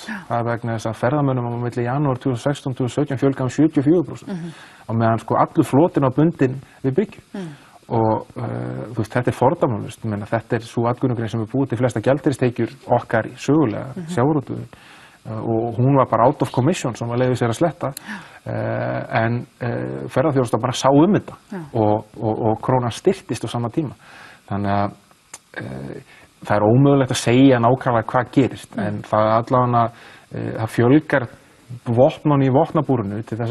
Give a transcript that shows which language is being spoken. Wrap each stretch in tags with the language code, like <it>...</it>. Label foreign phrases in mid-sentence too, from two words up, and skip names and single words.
<is>Það er vegna þess að ferðamönnum á milli janúar 2016-2017 fjölgaði 74% á meðan allur flotinn á bundin við bryggju. Og þetta er fordæmalaust. Þetta er svo atvinnugrein sem er búið til flesta gjaldeyristekjur okkar sögulega, sjávarútvegurinn. Og hún var bara</is> <en>out of commission</en> <is>sem var leiðið sér að sletta en ferðaþjónusta bara sá þetta og krónan styrktist á sama tíma þannig að það er ómögulegt að segja nákvæmlega hvað gerist en það allavega það fjölgar vopnum í vopnabúrinu til þess</is>